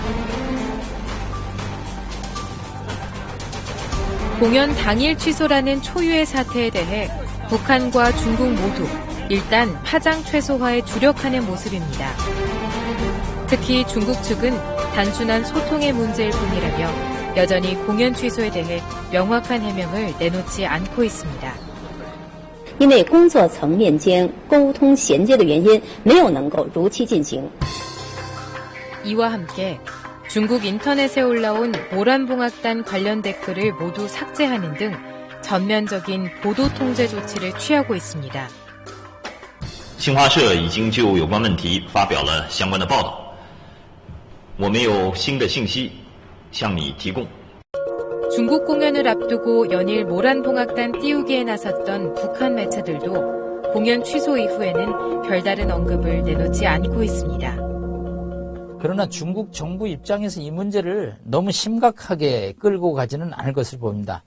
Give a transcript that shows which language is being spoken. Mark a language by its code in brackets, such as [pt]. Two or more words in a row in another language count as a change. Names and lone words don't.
[ko] 공연 당일 취소라는 초유의 사태에 대해 북한과 중국 모두 일단 파장 최소화에 주력하는 모습입니다. 특히 중국 측은 단순한 소통의 문제일 뿐이라며 여전히 공연 취소에 대해 명확한 해명을 내놓지 않고 있습니다. [zh] 因为工作层面间沟通衔接的原因没有能够如期进行 [ko] 이와 함께 중국 인터넷에 올라온 모란봉악단 관련 댓글을 모두 삭제하는 등 전면적인 보도 통제 조치를 취하고 있습니다. [zh] 新华社已经就有关问题发表了相关的报道，我们有新的信息向你提供。 [ko] 중국 공연을 앞두고 연일 모란봉악단 띄우기에 나섰던 북한 매체들도 공연 취소 이후에는 별다른 언급을 내놓지 않고 있습니다. 그러나 중국 정부 입장에서 이 문제를 너무 심각하게 끌고 가지는 않을 것을 봅니다.